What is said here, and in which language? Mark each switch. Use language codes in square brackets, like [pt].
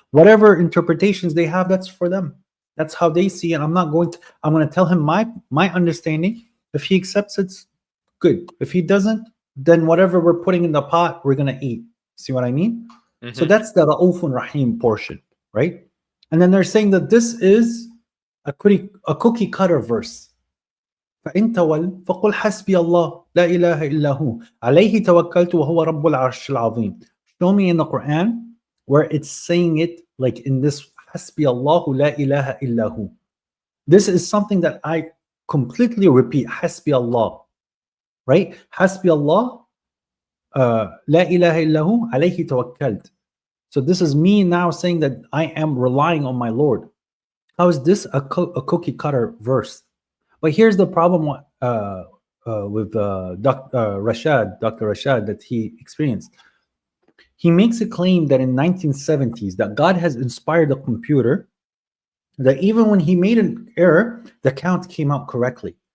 [en] Whatever interpretations they have, that's for them. That's how they see it. I'm going to tell him my understanding. If he accepts it, good. If he doesn't, then whatever we're putting in the pot, we're going to eat. See what I mean? So Mhm. that's the Ra'ufun Rahim portion, right? And then they're saying that this is a cookie cutter verse. [ar] فإن تول فقل حسبي الله لا إله إلا هو عليه توكلت وهو رب العرش العظيم. [en] Show me in the Quran where it's saying it like in this [ar] حسبي الله لا إله إلا هو. [en] This is something that I completely repeat. [ar] حسبي الله, right? حسبي الله لا إله إلا هو عليه توكلت. [en] So this is me now saying that I am relying on my Lord. How is this a cookie cutter verse? But here's the problem with Dr. Rashad, that he experienced. He makes a claim that in 1970s that God has inspired the computer, that even when he made an error, the count came out correctly.